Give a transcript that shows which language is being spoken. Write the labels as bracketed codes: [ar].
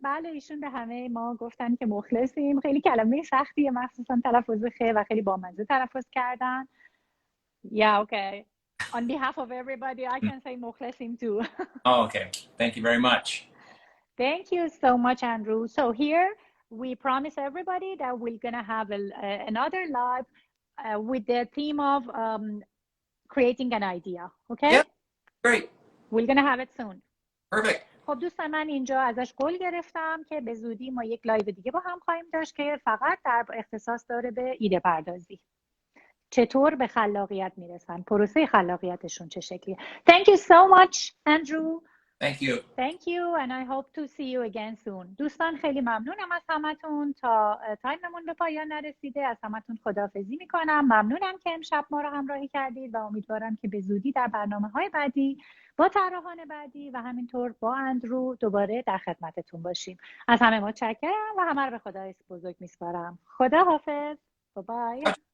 [fa] بله، ایشون به همه ما گفتن که مخلصیم. خیلی کلمه سختیه، مخصوصا تلفظ خ، و خیلی بامزه تلفظ کردن. [en] Yeah, okay. On behalf of everybody, I can say مخلصیم too. Oh, okay. Thank you very much. Thank you so much, Andrew. So here we promise everybody that we're gonna have another live with the theme of creating an idea. Okay? Yeah, great. We're gonna have it soon. Perfect. [fa] خب دوستان، من اینجا ازش قول گرفتم که به زودی ما یک لایو دیگه با هم خواهیم داشت که فقط در اختصاص داره به ایده پردازی، چطور به خلاقیت میرسن، پروسه خلاقیتشون چه شکلیه. [en] Thank you so much, Andrew. Thank you. Thank you and I hope to see you again soon. [fa] دوستان خیلی ممنونم از همتون. تا تایممون به پایان نرسیده از همتون خداحافظی میکنم. ممنونم که امشب ما رو همراهی کردید و امیدوارم که به زودی در برنامه‌های بعدی با طراحان بعدی و همینطور با اندرو دوباره در خدمتتون باشیم. از همه متشکرم و همه رو به خدای بزرگ میسپارم. خداحافظ. بای بای.